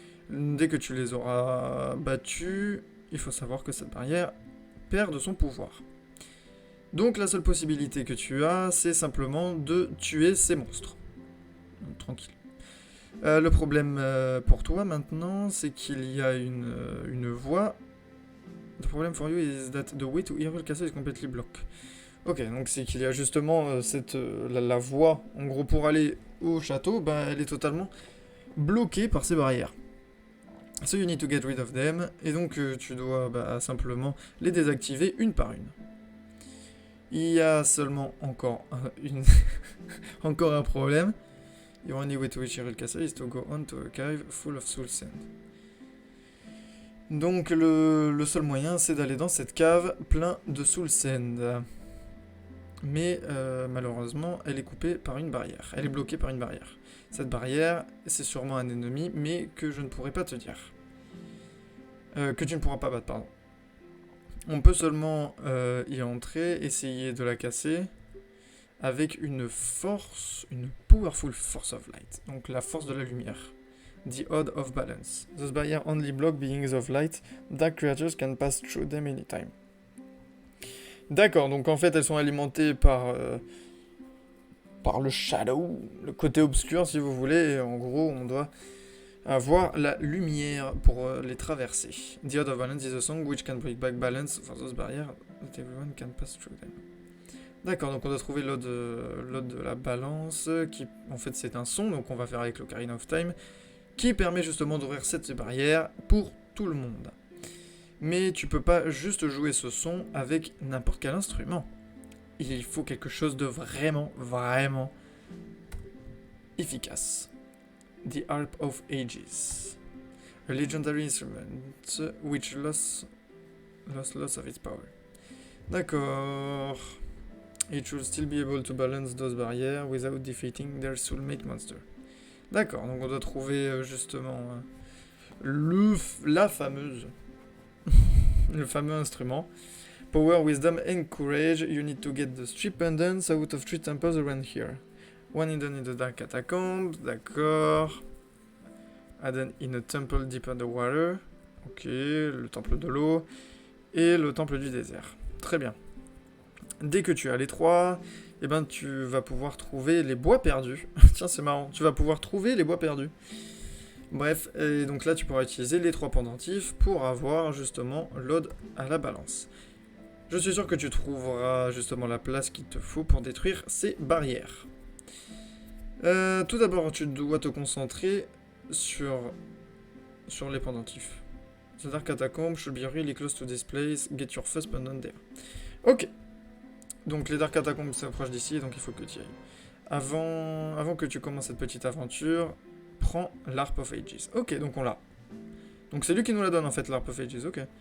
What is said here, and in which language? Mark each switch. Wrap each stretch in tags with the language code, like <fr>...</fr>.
<fr>Dès que tu les auras battus, il faut savoir que cette barrière perd de son pouvoir. Donc la seule possibilité que tu as, c'est simplement de tuer ces monstres. Tranquille. Le problème pour toi maintenant, c'est qu'il y a une voie.</fr> <en>The problem for you is that the way to Hyrule Castle is completely blocked.</en> <fr>Ok, donc c'est qu'il y a justement la voie, en gros pour aller au château, bah, elle est totalement bloquée par ces barrières.</fr> <en>So you need to get rid of them,</en> <fr>et donc tu dois simplement les désactiver une par une. Il y a seulement encore encore un problème.</fr> <en>The only way to reach Hyrule Castle is to go on to a cave full of soul sand.</en> <fr>Donc le seul moyen c'est d'aller dans cette cave plein de soul sand. Mais malheureusement elle est coupée par une barrière. Elle est bloquée par une barrière. Cette barrière c'est sûrement un ennemi mais que je ne pourrai pas te dire. Que tu ne pourras pas battre, pardon. On peut seulement y entrer, essayer de la casser avec une force, une</fr> <en>powerful force of light.</en> <fr>Donc la force de la lumière.</fr> <en>The Odd of Balance. Those barriers only block beings of light. Dark creatures can pass through them anytime.</en> <fr>D'accord, donc en fait elles sont alimentées par le shadow, le côté obscur si vous voulez, et en gros on doit avoir la lumière pour les traverser.</fr> <en>The Odd of Balance is a song which can bring back balance for those barriers that everyone can pass through them.</en> <fr>D'accord, donc on doit trouver l'ode de la balance, qui en fait c'est un son, donc on va faire avec l'Ocarina of Time, qui permet justement d'ouvrir cette barrière pour tout le monde. Mais tu peux pas juste jouer ce son avec n'importe quel instrument. Il faut quelque chose de vraiment, vraiment efficace.</fr> <en>The Harp of Ages. A legendary instrument which lost lots of its power.</en> <fr>D'accord.</fr> <en>It should still be able to balance those barriers without defeating their soulmate monster.</en> <fr>D'accord, donc on doit trouver justement la fameuse, le fameux instrument.</fr> <en>Power, wisdom, and courage. You need to get the three pendants out of 3 temples around here. One hidden in the dark catacombs,</en> <fr>d'accord.</fr> <en>Hidden in a temple deep underwater.</en> <fr>Ok, le temple de l'eau. Et le temple du désert. Très bien. Dès que tu as les 3, eh ben, tu vas pouvoir trouver les bois perdus. Tiens, c'est marrant. Tu vas pouvoir trouver les bois perdus. Bref, et donc là, tu pourras utiliser les 3 pendentifs pour avoir justement l'ode à la balance. Je suis sûr que tu trouveras justement la place qu'il te faut pour détruire ces barrières. Tout d'abord, tu dois te concentrer sur les pendentifs.</fr> <en>The Dark Catacomb should be really close to this place. Get your first pendant there. Ok.</en> <fr>Donc les Dark Catacombs s'approchent d'ici, donc il faut que tu y ailles. Avant que tu commences cette petite aventure, prends l'Harp of Ages. Ok, donc on l'a. Donc c'est lui qui nous la donne en fait, l'Harp of Ages, ok.</fr>